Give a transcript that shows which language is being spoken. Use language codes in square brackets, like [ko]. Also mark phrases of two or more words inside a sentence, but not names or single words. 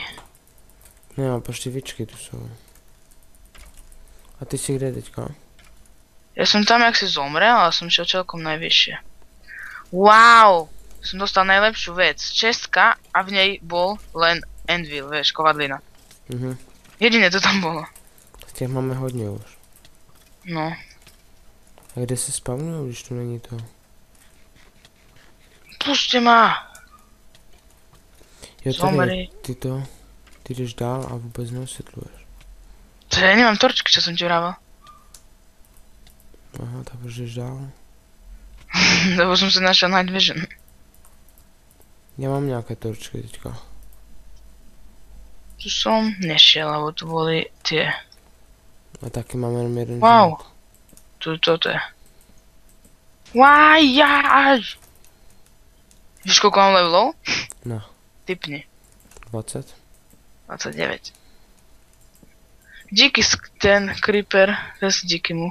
[cs] Ne, počty víčky tu jsou. A ty si kde teďka? [sk] Ja som tam, jak si zomrel, ale som šiel čelkom najvyššie. Wow! Som dostal najlepšiu vec. Čestka a v nej bol len anvil, vieš, kovadlina. Jediné to tam bolo. [cs] Těch máme hodně už. No. A kde se spavnují, když tu není to? [sk] Puste ma! [cs] Jo, [sk] Zomri. [cs] tady ty jdeš dál a vůbec neosvětluješ. [sk] To ja nemám torčky, čo som ti vravel. [cs] Aha, tak už jdeš dál. [sk] Lebo som si našiel Night Vision. [cs] Já mám nějaké torčky teďka. [sk] Tu som nešiel, lebo tu boli tie. [cs] A taky mám jenom jeden Wow. život. [sk] Toto je. Wajaj! Víš, koľko mám levelov? [cs] Ne. Typni. 20? 29. Díky ten creeper, zase díky mu.